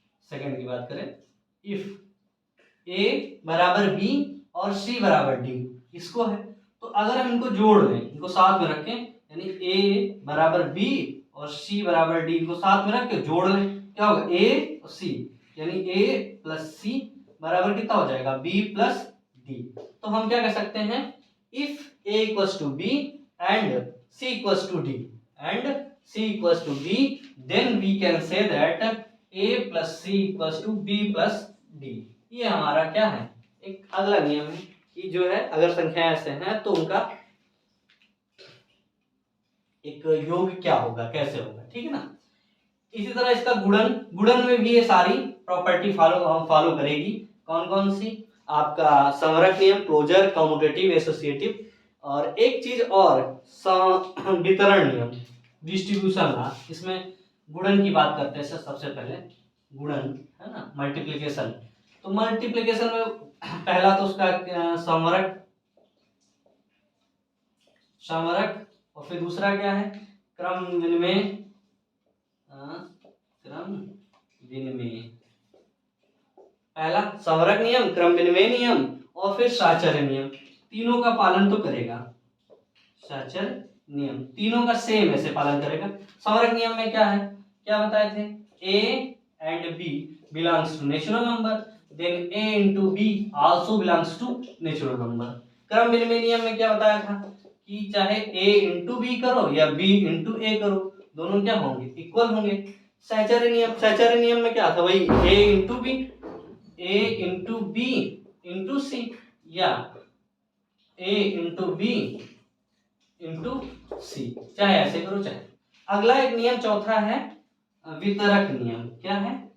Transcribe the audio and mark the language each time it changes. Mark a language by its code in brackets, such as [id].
[hi] Second की बात करें, इफ a बराबर b और c बराबर d, इसको है तो अगर हम इनको जोड़ लें, इनको साथ में रखें, यानी a बराबर b और c बराबर d को साथ में रख के जोड़ लें, क्या होगा? a और c, यानी a प्लस c बराबर कितना हो जाएगा? b plus d। तो हम क्या कह सकते हैं? [en] if a equals to b and c equals to d and c equals to d, then we can say that a plus c equals to b plus d। [hi] ये हमारा क्या है? एक अगला नियम है कि जो है अगर संख्याएं ऐसे हैं तो उनका एक योग क्या होगा, कैसे होगा, ठीक है ना। इसी तरह इसका गुणन, गुणन में भी ये सारी प्रॉपर्टी फॉलो करेगी। कौन कौन सी? आपका संवरक नियम, क्लोजर, कम्यूटेटिव, एसोसिएटिव, और एक चीज और वितरण नियम, डिस्ट्रीब्यूशन लॉ। इसमें गुणन की बात करते हैं सबसे पहले, गुणन है ना, मल्टीप्लिकेशन। तो मल्टीप्लिकेशन में पहला तो उसका संवरक, संवरक, और फिर दूसरा क्या है? क्रम विनिमय, क्रम विनिमय। पहला संवरक नियम, क्रम विनिमय नियम और फिर साहचर्य नियम, तीनों का पालन तो करेगा। साहचर्य नियम तीनों का सेम ऐसे पालन करेगा। संवरक नियम में क्या है, क्या बताए थे? [en] a and b belongs to natural number, then a into b also belongs to natural number। [hi] क्रम विनिमय नियम में क्या बताया था कि चाहे a into b करो या b into a करो, दोनों क्या होंगे? इक्वल होंगे। साहचर्य नियम, साहचर्य नियम में क्या था? वही a into b, a into b into c या a into b into c, चाहे ऐसे करो चाहे। अगला एक नियम चौथा है वितरक नियम। क्या है?